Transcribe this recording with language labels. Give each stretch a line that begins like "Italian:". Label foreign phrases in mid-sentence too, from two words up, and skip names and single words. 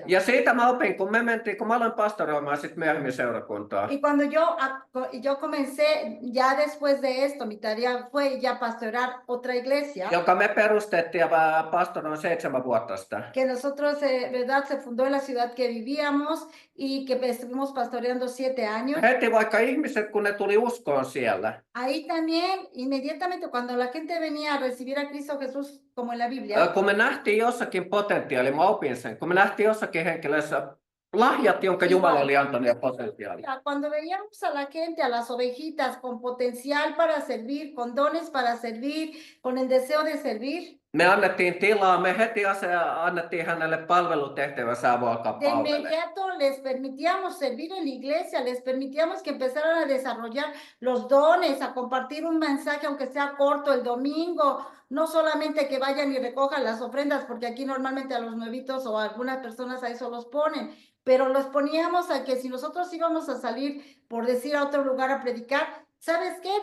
Finnish: Ja siitä mä opin, kun mä aloin pastoroimaan sit myöhemmin seurakuntaa.
Spanish: Y cuando yo comencé, ya después de esto, mi tarea fue ya pastorar otra iglesia.
Finnish: Joka me perustettiin ja pastoroin 7 vuotta sitä.
Spanish: Que nosotros, ¿verdad? Se fundó en la ciudad que vivíamos y que estuvimos pastoreando 7 años.
Finnish: Heti vaikka ihmiset, kun ne tuli uskoon siellä.
Spanish: Ahí también, inmediatamente, cuando la gente venía a recibir a Cristo Jesús, como en la Biblia.
Finnish: Kun me nähtiin jossakin potentiaali, mä opin sen. Kun me nähtiin jossakin henkilössä lahjat, jonka Jumala oli antanut ja potentiaali.
Spanish: Cuando veíamos a la gente, a las ovejitas, con potencial para servir, con dones para servir, con el deseo de servir.
Finnish: Me annettiin tilaa, me heti annettiin hänelle palvelutehtävä, sä voi alkaa
Spanish: De
Finnish: palvelemaan.
Spanish: inmediato les permitíamos servir en la iglesia, les permitíamos que empezaran a desarrollar los dones, a compartir un mensaje, aunque sea corto el domingo, no solamente que vayan y recojan las ofrendas, porque aquí normalmente a los nuevitos o a algunas personas a eso los ponen, pero los poníamos a que si nosotros íbamos a salir, por decir, a otro lugar a predicar, ¿sabes qué?